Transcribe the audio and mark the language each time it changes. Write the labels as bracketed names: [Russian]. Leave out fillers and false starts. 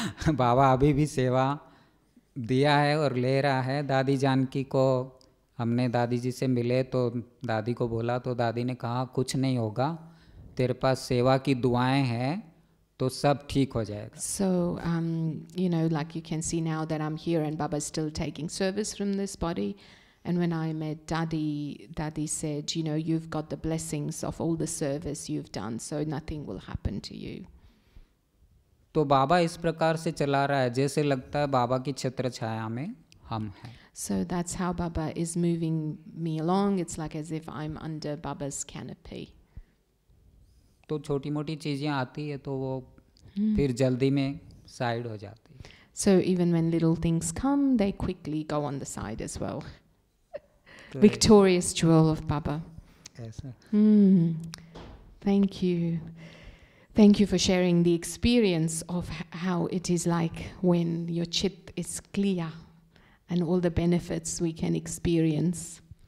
[Hindi] बाबा अभी भी सेवा दिया है और ले रहा है. दादी जानकी को हमने दादी जी से मिले तो दादी को बोला, तो दादी ने कहा कुछ नहीं होगा, तेरे पास सेवा की दुआएं हैं तो सब ठीक हो जाएगा. [English] So like you can see now that I'm here, and Baba is still taking service from this body. And when I met Dadi said, you've got the blessings of all the service you've done, so nothing will happen to you. [Hindi] तो बाबा इस प्रकार से चला रहा है जैसे लगता है बाबा की छत्र छाया में हम हैं. [English] So that's how Baba is moving me along. It's like as if I'm under Baba's canopy. [Hindi] तो छोटी मोटी चीज़ें आती है तो वो फिर जल्दी में साइड हो जाती है. [English] So even when little things come, they quickly go on the side as well. Victorious jewel of Baba. [Hindi] ऐसा. [English] Thank you. Thank you for sharing the experience of how it is like when your chit is clear, and all the benefits we can experience.